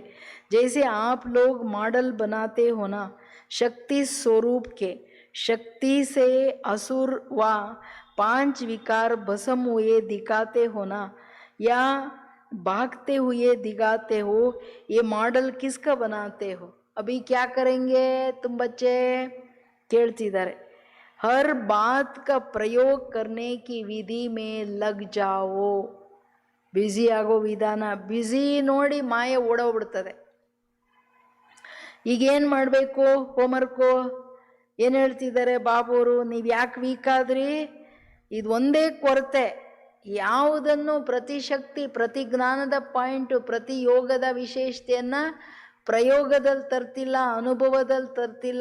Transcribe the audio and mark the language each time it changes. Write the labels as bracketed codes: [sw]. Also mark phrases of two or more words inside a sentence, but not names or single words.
[hi] जैसे आप लोग मॉडल बनाते हो ना, शक्ति स्वरूप के, शक्ति से असुर व 5 विकार भस्म हुए दिखाते हो ना, या भागते हुए दिखाते हो. ये मॉडल किसका बनाते हो? अभी क्या करेंगे तुम बच्चे? [kn] ಕೇಳ್ತಿದ್ದಾರೆ. [hi] हर बात का प्रयोग करने की विधि में लग जाओ. [kn] ಬ್ಯುಸಿ ಆಗೋ ವಿಧಾನ, ಬ್ಯುಸಿ ನೋಡಿ ಮಾಯೆ ಓಡೋಗ್ಬಿಡ್ತದೆ. ಈಗೇನು ಮಾಡಬೇಕು? ಹೋಮ್ವರ್ಕು ಏನು ಹೇಳ್ತಿದ್ದಾರೆ ಬಾಬುವರು? ನೀವು ಯಾಕೆ ವೀಕ್ ಆದ್ರಿ? ಇದು ಒಂದೇ ಕೊರತೆ. ಯಾವುದನ್ನು ಪ್ರತಿ ಶಕ್ತಿ, ಪ್ರತಿ ಜ್ಞಾನದ ಪಾಯಿಂಟು, ಪ್ರತಿ ಯೋಗದ ವಿಶೇಷತೆಯನ್ನು ಪ್ರಯೋಗದಲ್ಲಿ ತರ್ತಿಲ್ಲ, ಅನುಭವದಲ್ಲಿ ತರ್ತಿಲ್ಲ.